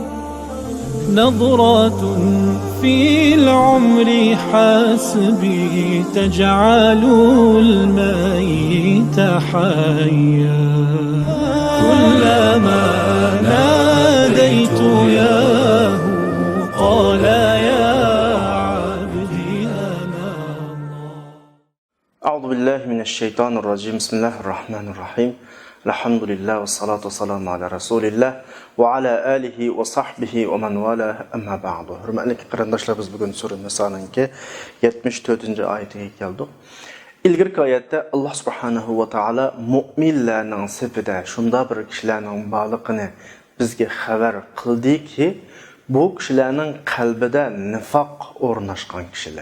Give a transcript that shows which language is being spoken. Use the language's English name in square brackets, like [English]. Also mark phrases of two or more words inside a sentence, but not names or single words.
[Arabic] نظرة في العمر حسبي تجعل الميت حيا كلما ناديت ياه قال يا عبدي أنا الله. أعوذ بالله من الشيطان الرجيم. بسم الله الرحمن الرحيم. الحمد لله والصلاة والسلام على رسول الله وعلى آله وصحبه ومن والاه أما بعد. [Uzbek] Hürmetli qarindoshlar, biz bugun sura Niso'ning 74-oyatiga keldik. İlgirki oyatda Alloh subhanahu va taolo mu'minlarning sifida shunda bir kishilarning borligini bizga xabar qildiki, bu kishilarning qalbida nifoq o'rnashgan kishilar.